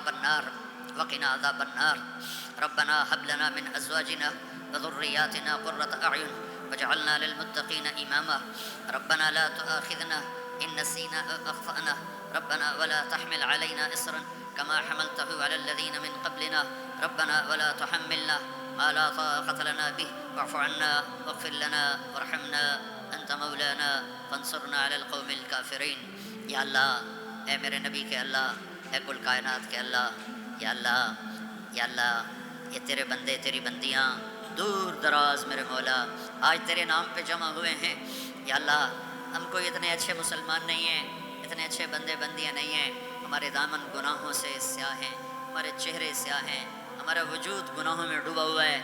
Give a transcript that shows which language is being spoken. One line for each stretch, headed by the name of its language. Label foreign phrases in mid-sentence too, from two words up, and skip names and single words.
Arabic: عذاب النار ربنا هب لنا من أزواجنا وذرياتنا قرة أعين واجعلنا للمتقين إماما ربنا لا تؤاخذنا إن نسينا أو أخطأنا ربنا ولا تحمل علينا إصرا كما حملته على الذين من قبلنا ربنا ولا تحملنا ما لا طاقة لنا به واعف عنا واغفر لنا وارحمنا أنت مولانا فانصرنا على القوم الكافرين.
Urdu: یا اللہ، اے میرے نبی کے اللہ، اے کل کائنات کے اللہ، یا اللہ، یا اللہ، یہ تیرے بندے تیری بندیاں دور دراز میرے مولا آج تیرے نام پہ جمع ہوئے ہیں. یا اللہ، ہم کوئی اتنے اچھے مسلمان نہیں ہیں، اتنے اچھے بندے بندیاں نہیں ہیں، ہمارے دامن گناہوں سے سیاہ ہیں، ہمارے چہرے سیاہ ہیں، ہمارا وجود گناہوں میں ڈوبا ہوا ہے.